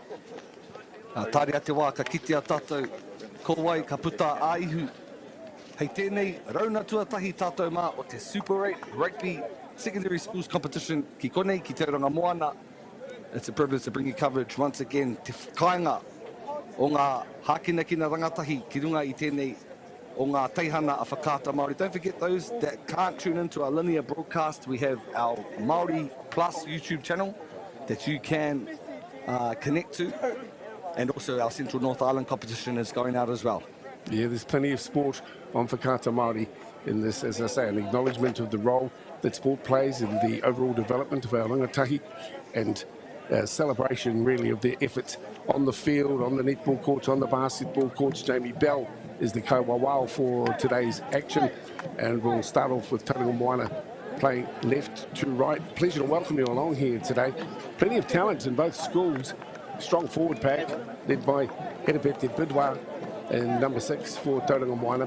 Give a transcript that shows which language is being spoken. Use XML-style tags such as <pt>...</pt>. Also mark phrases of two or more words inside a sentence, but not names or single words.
<mi>Tāre a te wā, ka kiti a tātou, ko wai ka puta āihu. Hei tēnei, rauna tuatahi tātou mā o te Super 8 Rugby Secondary Schools Competition ki konei, ki Tauranga Moana.</mi> <en>It's a privilege to bring you coverage once again.</en> <mi>Te kāinga o ngā hākinakina rangatahi ki runga i tēnei o ngā teihana a whakaata Māori.</mi> <en>Don't forget those that can't tune into our linear broadcast. We have our MāORI Plus YouTube channel that you can connect to. And also our Central North Island competition is going out as well. Yeah, there's plenty of sport on Whakaata Māori in this, as I say, an acknowledgement of the role that sport plays in the overall development of our rangatahi and celebration really of their efforts on the field, on the netball courts, on the basketball courts. Jamie Bell is the ko-wawao for today's action, and we'll start off with Tauranga Moana playing left to right. Pleasure to welcome you along here today. Plenty of talent in both schools. Strong forward pack led by Heribete Bidwa and number 6 for Tauranga Moana.</en>